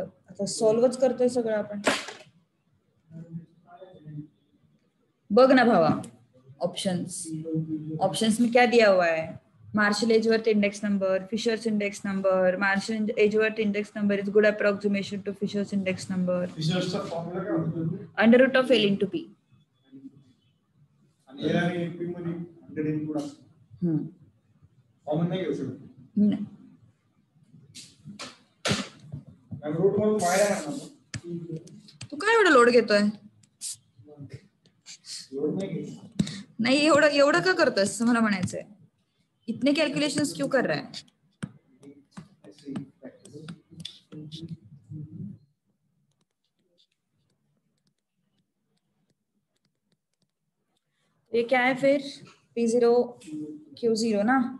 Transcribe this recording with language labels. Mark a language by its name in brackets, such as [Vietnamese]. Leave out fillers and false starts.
[Marathi] आता सॉल्वच करतोय सगळं आपण। बघ ना भावा [Hindi] ऑप्शंस में क्या दिया हुआ है? [English] Marshall Edgeworth index number, Fisher's index number. Marshall Edgeworth index number is good approximation to Fisher's index number. [Marathi] Fishers चा फॉर्म्युला काय होता? [English] Under root of L into P। [Marathi] आणि L आणि P मध्ये 100 इनपुट असतो। कॉमन नाही घेऊ शकत। नाही रूट मधून बाहेर आहे ना। तू काय एवढं लोड घेतोय? लोड नाही एवढं का करतोस मला म्हणायचंय। [Hindi] इतने कैलकुलेशंस क्यों कर रहा है? ये क्या है फिर? P0 Q0 ना।